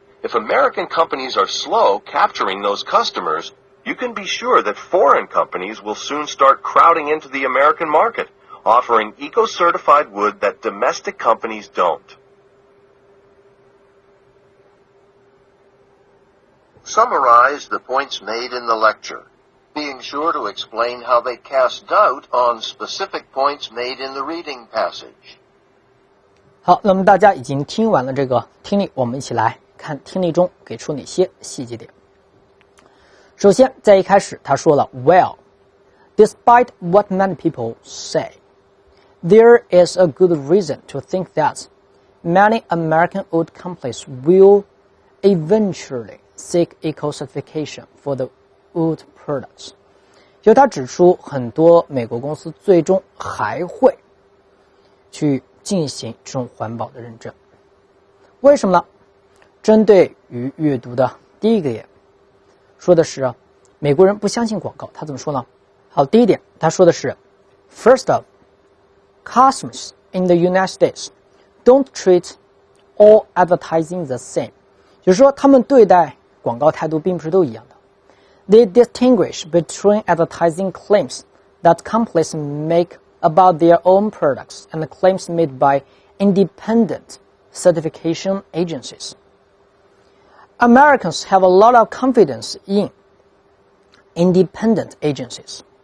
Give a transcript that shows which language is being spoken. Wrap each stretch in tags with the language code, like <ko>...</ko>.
<en>If American companies are slow capturing those customers, you can be sure that foreign companies will soon start crowding into the American market, offering eco-certified wood that domestic companies don't. Summarize the points made in the lecture, being sure to explain how they cast doubt on specific points made in the reading passage.</en> <zh>好，那么大家已经听完了这个听力，我们一起来看听力中给出哪些细节点。首先，在一开始他说了</zh> <en>，Well, despite what many people say, there is a good reason to think that many American wood companies will eventually seek eco-certification for the wood products.</en> <zh>就他指出，很多美国公司最终还会去进行这种环保的认证。为什么呢？针对于阅读的第一个点，说的是美国人不相信广告，他怎么说呢？好，第一点，他说的是</zh> <en>First of, customers in the United States don't treat all advertising the same.</en> <zh>就是说，他们对待广告态度并不是都一样的。</zh> <en>They distinguish between advertising claims that companies make about their own products and claims made by independent certification agencies. Americans have a lot of confidence in independent agencies.</en>